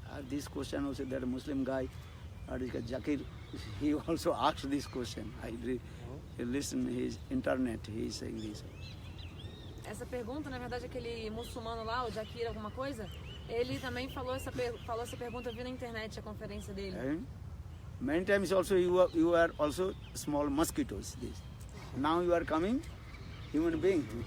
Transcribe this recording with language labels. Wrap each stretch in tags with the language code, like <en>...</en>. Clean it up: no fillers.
<en>This question also, that Muslim guy, Zakir, he also asked this question. I listen his internet, he is saying this.</en> <pt>Essa pergunta, na verdade, aquele muçulmano lá, o Zakir alguma coisa, ele também falou essa pergunta, eu vi na internet a conferência dele.</pt> <en>Many times also you are also small mosquitoes. This. Now you are coming human being.</en>